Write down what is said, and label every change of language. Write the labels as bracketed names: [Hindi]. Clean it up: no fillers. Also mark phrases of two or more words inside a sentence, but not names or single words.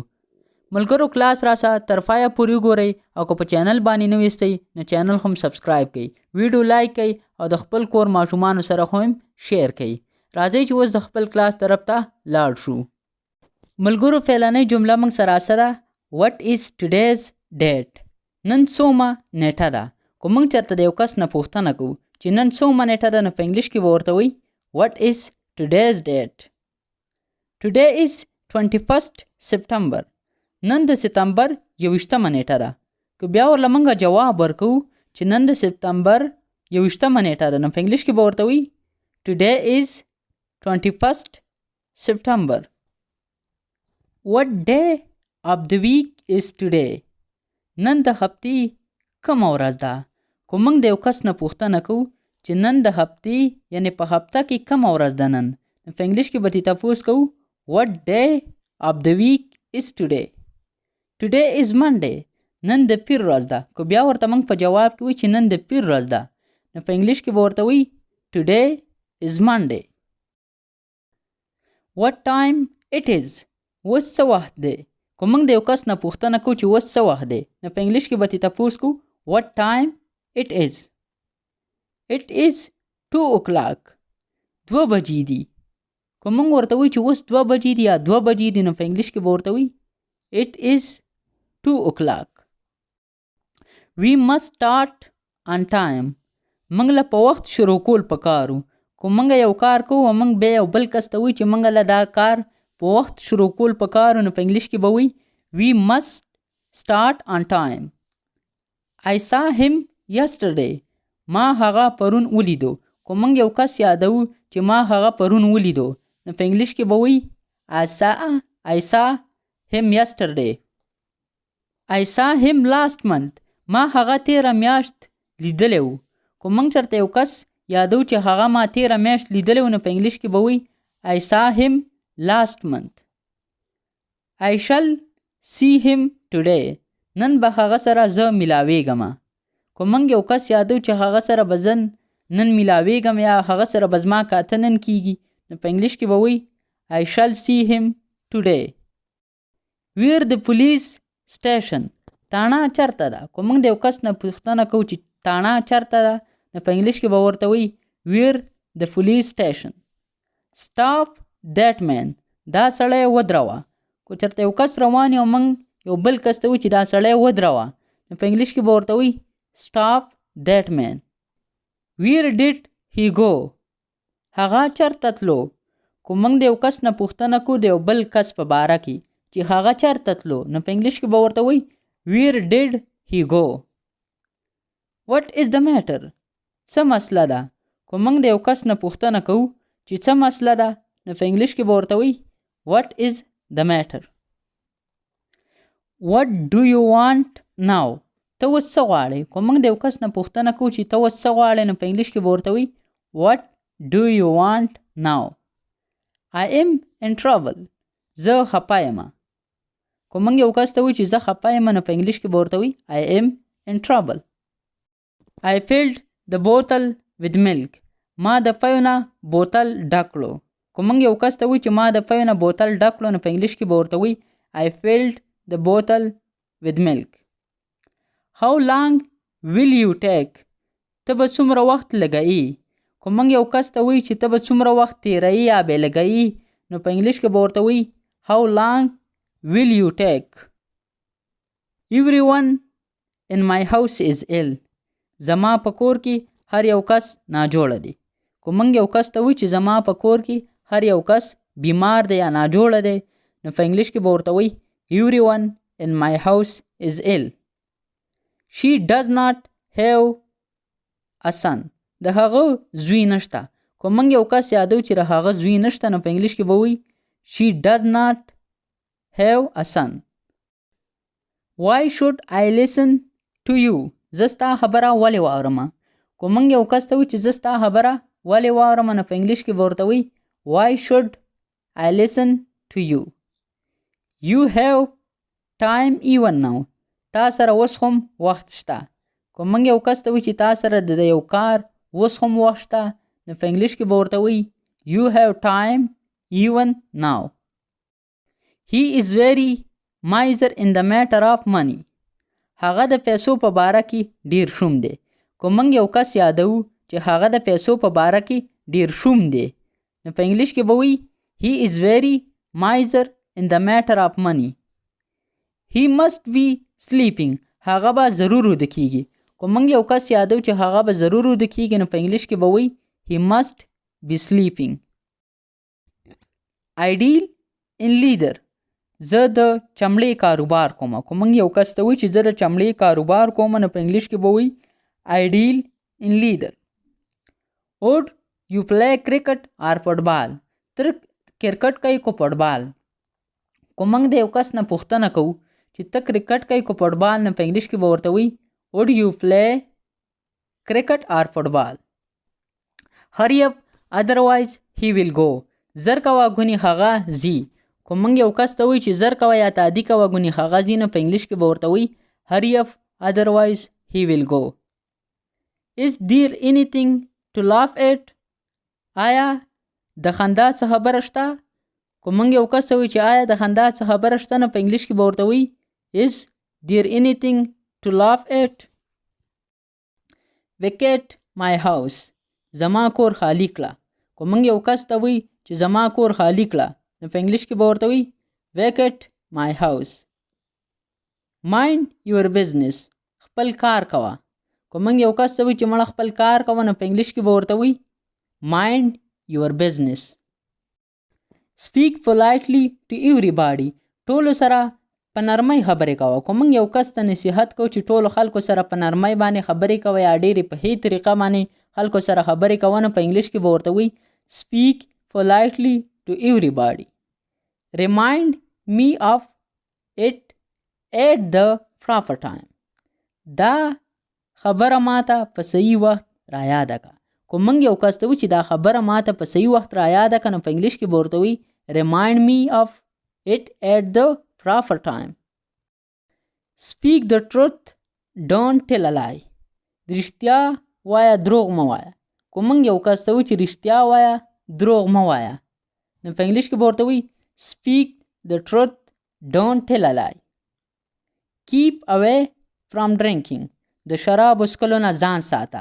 [Pashto] ملګرو، کلاس راسه تر پایه پورې ګورئ او که په چینل باندې نوي یاستئ نو چینل هم سبسکرایب کړئ، ویډیو لایک کړئ او د خپل کور ماشومانو سره هم شیر کړئ. راځئ چې اوس د خپل کلاس طرف ته لاړ شو. ملګرو، فعلنۍ جمله موږ سره سره [English] What is today's date؟ [Pashto] نن څومه نیټه ده. که موږ چېرته د یو کس نه پوښتنه کوو چې نن څومه نیټه ده، نو په انګلیش کې به ورته وایي [English] What is today's date؟ Today is 21st September. [Pashto] نن د سپتمبر 21مه نیټه ده. که بیا ورله موږ جواب ورکوو چې نن د سپتمبر 21مه نیټه ده، نو په انګلیش کې به ورته وایي [English] Today is 21st September. What day of the week is today؟ [Pashto] نن د هفتې کومه ورځ ده. که موږ د یو کس نه پوښتنه کوو چې نن د هفتې یعنی په هفته کې کومه ورځ ده نن، نو په انګلیش کې به ترې تپوس کوو [English] What day of the week is today؟ Today is Monday. [Pashto] نن د پیر ورځ ده. که بیا ورته موږ په جواب کې وایي چې نن د پیر ورځ ده، نو په انګلیش کې به ورته وایي [English] Today is Monday. What time it is؟ [Pashto] اوس څه وخت دی. که موږ د یو کس نه پوښتنه کوو چې اوس څه وخت دی، نو په انګلیش کې به ترې تپوس کوو [English] What time it is؟ It is 2 o'clock. [Pashto] 2 بجې دي. که موږ ورته وایو چې اوس 2 بجې دي یا 2 بجې دي، نو په انګلیش کې به ورته وایي [English] It is 2 o'clock. We must start on time. [Pashto] موږ له په وخت شروع کول پکارو. که موږ یو کار کوو او موږ بیا یو بل کس ته وایو چې موږ له دا کار په وخت شروع کول پکارو، نو په انګلیش کې به وایي [English] We must start on time. I saw him yesterday. [Pashto] ما هغه پرون ولیدو. که موږ یو کس یادو چې ما هغه پرون ولیدو، نو په انګلیش کې به وایي [English] I saw him yesterday. I saw him last month. [Pashto] ما هغه تیره میاشت لیدلی و. که موږ چېرته یو کس یادو چې هغه ما تیره میاشت لیدلی و، نو په انګلیش کې به وایي [English] I saw him last month. I shall see him today. [Pashto] نن به هغه سره زه میلاویږم. که موږ یو کس یادو چې هغه سره به زه نن میلاویږم یا هغه سره به زما کاته نن کیږي، نو په انګلیش کې به وایي [English] I shall see him today. Where the police station؟ [Pashto] تاڼه چېرته ده. که موږ د یو کس نه پوښتنه کوو چې تاڼه چېرته ده، نو په انګلیش کې به ورته وایي [English] Where the police station؟ Stop that man. [Pashto] دا سړی ودروه. که چېرته یو کس روان او موږ یو بل کس ته وایو چې دا سړی ودروه، نو په انګلیش کې به ورته وایي [English] Stop that man. Where did he go؟ [Pashto] هغه چېرته تلو. که موږ د یو کس نه پوښتنه کوو د یو بل کس په باره کې چې هغه چېرته تلو، نو په انګلیش کې به ورته وایي [English] Where did he go؟ What is the matter؟ [Pashto] څه مسله ده. که موږ د یو کس نه پوښتنه کوو چې څه مسله ده، نو په انګلیش کې به ورته وایي [English] What is the matter؟ What do you want now؟ [Pashto] ته اوس څه غواړې. که موږ د یو کس نه پوښتنه کوو چې ته اوس څه غواړې، نو په انګلیش کې به ورته وایي [English] What do you want now؟ I am in trouble. [Pashto] زه خپه یم. که موږ یو کس ته وایو چې زه خپه یم، نو په انګلیش کې به ورته وایي [English] I am in trouble. I filled the bottle with milk. [Pashto] ما د پیو نه بوتل ډک کړو. که موږ یو کس ته وایو چې ما د پیو نه بوتل ډک کړو، نو په انګلیش کې به ورته وایي [English] I filled the bottle with milk. How long will you take؟ [Pashto] ته به څومره وخت لګوي. که موږ یو کس ته وایو چې ته به څومره وخت تیروي یا بې لګوي، نو په انګلیش کې به ورته وایي [English] How long will you take؟ Everyone in my house is ill. [Pashto] زما په کور کې هر یو کس ناجوړه دی. که موږ یو کس ته وایو چې زما په کور کې هر یو کس بیمار دی یا ناجوړه دی، نو په انګلیش کې به ورته وایي [English] Everyone in my house is ill. She does not have a son. [Pashto] د هغه زوی نشته. که موږ یو کس یادو چې د هغه زوی نشته، نو په انګلیش کې به وایي [English] She does not have a son. Why should I listen to you؟ [Pashto] زه ستا خبره ولې واورم. که موږ یو کس ته وایو چې زه ستا خبره ولې واورم نو په انګلیش کې به ورته وایي [English] why should I listen to you. You have time even now. [Pashto] تا سره اوس هم وخت شته. که موږ یو کس ته وایو چې تا سره د یو کار اوس هم وخت شته نو په انګلیش کې به ورته وایي [English] you have time even now. He is very miser in the matter of money. [Pashto] هغه د پیسو په باره کې ډیر شوم دی. که موږ یو کس یادو چې هغه د پیسو په باره کې ډیر شوم دی نو په انګلیش کې به وایي [English] he is very miser in the matter of money. He must be sleeping. [Pashto] هغه به ضرور وده کیږي. که موږ یو کس یادو چې هغه به ضرور وده کیږي نو په انګلیش کې به وایي [English] he must be sleeping. Ideal in leader. [Pashto] زه د چمړې کاروبار کوم. که موږ یو کس ته وایي چې زه د چمړې کاروبار کوم نو په انګلیش کې به وایي [English] ideal in leader. Would you play cricket or football? [Pashto] تر کرکټ کوي که فوټبال. که موږ د یو کس نه پوښتنه کوو چې ته کرکټ کوي که فوټبال نو په انګلیش کې به ورته وایي [English] would you play cricket or football. Hurry up otherwise he will go. [Pashto] زر کوه ګونې هغه ځي. که موږ یو کس ته وایي چې زر کوه یا تعدي کوه ګونې هغه ځي نو په انګلیش کې به ورته وایي [English] hurry up otherwise he will go. Is there anything to laugh at? [Pashto] آیا د خندا څه خبره شته؟ که موږ یو کس ته وایي چې آیا د خندا څه خبره شته نو په انګلیش کې به ورته وایي [English] is there anything to laugh at. Vacate my house. [Pashto] زما کور خالی کړه. که موږ یو کس ته وایي چې زما کور خالی کړه نو په انګلیش کې به ورته وایي [English] vacate my house. Mind your business. [Pashto] خپل کار کوه. که موږ یو کس ته وایي چې مړه خپل کار کوه نو په انګلیش کې به ورته وایي [English] mind your business. Speak politely to everybody. [Pashto] ټولو سره په نرمۍ خبرې کوه. که موږ یو کس ته نصیحت کوو چې ټولو خلکو سره په نرمۍ باندې خبرې کوه یا ډېرې په ښې طریقه باندې خلکو سره خبرې کوه نو په انګلیش کې به ورته وایي [English] speak politely to everybody. Remind me of it at the proper time. [Pashto] دا خبره ماته په صحیح وخت را یاده که. که موږ یو کس ته وایو چې دا خبره ماته په صحیح وخت را یاده که نو په انګلیش کې به ورته وایي [English] remind me of it at the proper time. Speak the truth, don't tell a lie. [Pashto] رښتیا وایه دروغ مه وایه. که موږ یو کس ته وایو چې رښتیا وایه دروغ مه وایه نو په انګلیش کې به ورته وایي [English] speak the truth, don't tell a lie. Keep away from drinking. [Pashto] د شراب څښلو نه ځان ساته.